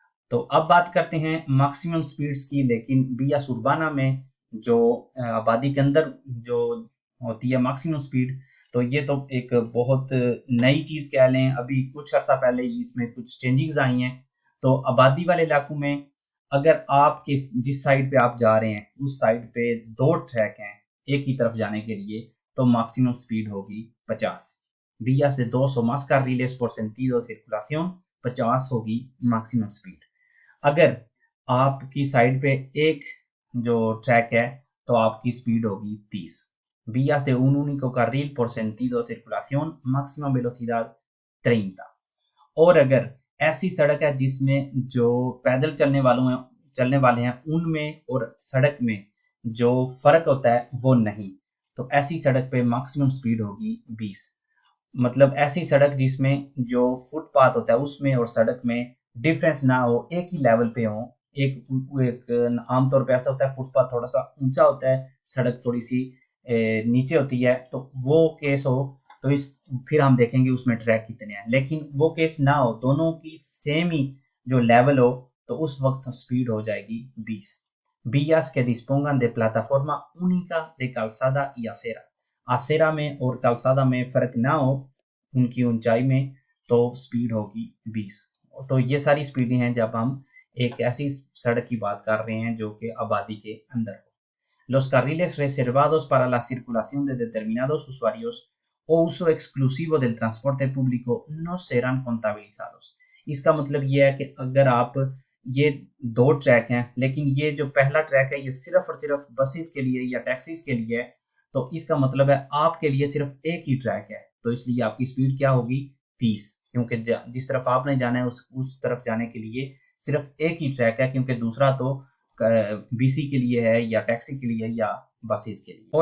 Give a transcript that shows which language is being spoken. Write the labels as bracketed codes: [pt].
[hi] तो अब बात करते हैं मैक्सिमम स्पीड्स की, लेकिन विया सुरबाना में जो आबादी के अंदर जो होती है मैक्सिमम स्पीड, तो ये तो एक बहुत नई चीज कह लें, अभी कुछ अर्सा पहले ही इसमें कुछ चेंजेस आई हैं। तो आबादी वाले इलाकों में अगर आप जिस साइड पे आप जा रहे हैं उस साइड पे 2 ट्रैक हैं एक ही तरफ जाने के लिए, तो मैक्सिमम स्पीड होगी 50। [es] vías de 2 o más carriles por sentido de circulación, [hi] 50 होगी मैक्सिमम स्पीड। अगर आपकी साइड पे एक जो ट्रैक है तो आपकी स्पीड होगी 30। [es] vías de un único carril por sentido de circulación, máxima velocidad 30। [hi] और अगर ऐसी सड़क है जिसमें जो पैदल चलने वाले हैं उनमें और सड़क में जो फर्क होता है वो नहीं, तो ऐसी सड़क पे मैक्सिमम स्पीड होगी 20। मतलब ऐसी सड़क जिसमें जो फुटपाथ होता है उसमें और सड़क में डिफरेंस ना हो, एक ही लेवल पे हो। एक आमतौर पे ऐसा होता है फुटपाथ थोड़ा सा ऊंचा होता है, सड़क थोड़ी सी नीचे होती है, तो वो केस हो तो इस फिर हम देखेंगे उसमें ट्रैक कितने हैं। लेकिन वो केस ना हो, दोनों की सेम ही जो लेवल हो, तो उस वक्त स्पीड हो जाएगी 20। [es] vías que dispongan de plataforma única de calzada y acera, [hi] आसेरा में और calzada में फर्क ना हो उनकी ऊंचाई में, तो स्पीड होगी 20। तो ये सारी स्पीडें हैं जब हम एक ऐसी सड़क की बात कर रहे हैं जो कि आबादी के अंदर हो। [es] Los carriles reservados para la circulación de determinados usuarios o uso exclusivo del transporte público no serán contabilizados। [hi] इसका मतलब ये है कि अगर आप ये 2 ट्रैक हैं लेकिन ये जो पहला ट्रैक है ये सिर्फ और सिर्फ बसेस के लिए या टैक्सीज के लिए है, तो इसका मतलब है आपके लिए सिर्फ एक ही ट्रैक है, तो इसलिए आपकी स्पीड क्या होगी 30, क्योंकि जिस तरफ आपने जाना है उस तरफ जाने के लिए सिर्फ एक ही ट्रैक है, क्योंकि दूसरा तो बीसी के लिए है या टैक्सी के लिए या बसेस के लिए।